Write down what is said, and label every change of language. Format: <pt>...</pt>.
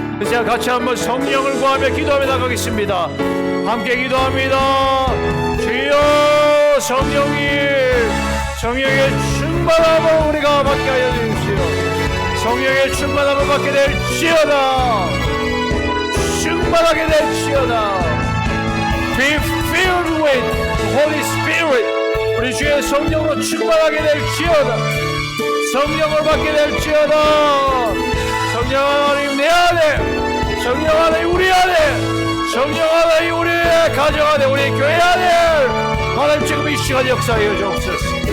<ko>이제 같이 한번 성령을 구하며 기도하며 나가겠습니다. 함께 기도합니다. 주여 성령의 충만함을 우리가 받게 하여 주십시오. 성령의 충만함을 받게 될지어다. 충만하게 될지어다.</ko> <en>Be filled with Holy Spirit.</en> <ko>우리 주의 성령으로 충만하게 될지어다. 성령을 받게 될지어다. 성령 하나님 내 안에, 성령 하나님 우리 안에, 성령 하나님 우리의 가정 안에, 우리 교회 안에 하나님 지금 이 시간 역사하여 주옵소서.</ko>